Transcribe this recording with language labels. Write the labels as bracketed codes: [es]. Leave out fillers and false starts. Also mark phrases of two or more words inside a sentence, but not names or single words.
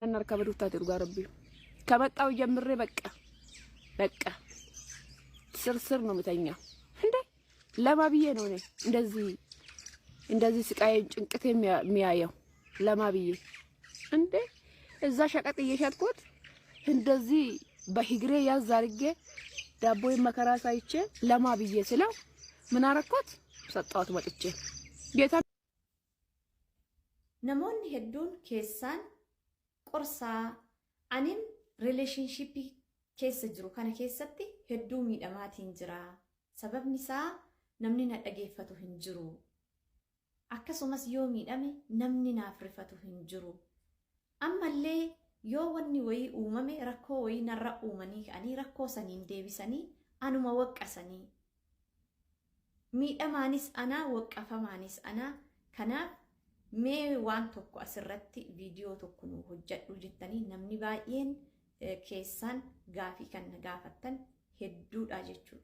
[am] እናርከበ ዱታ ትርጋ ረቢ ከመጣው ጀምሬ በቃ ስርስር ነው የምተኛው እንዴ ለማብዬ ነው እኔ እንደዚህ ስቃዬን ጭንቅት የሚያየው ለማብዬ እንዴ እዛ ሸቀጥ እየሸጥኩት እንደዚህ በሂግሬ ያዝ አድርጌ ዳቦዬን መከራ ሳይቼ ለማብዬ ስለው ምን አረኩት ሰጣሁት ወጥቼ ጌታ [om] namoonni hedduun keessaan qorsaa anim relationship keessa jiru kana keessatti hedduu miidhamaatiin jira sababni isaa namni na dhageeffatu hin jiru akkasumas yoo miidhame namni naaf rifatu hin jiru ammallee yoo wanni wayii uumame rakkoo wayii narra uumanii ani rakkoo saniin deebisanii anuma waqqasanii miidhamaanis ana waqqafamaanis ana kanaaf mee waan tokko asirratti viidiyoo tokko nu hojjedhu jettanii namni baay'een keessaan gaafii kan gaafattan hedduudha jechuudha.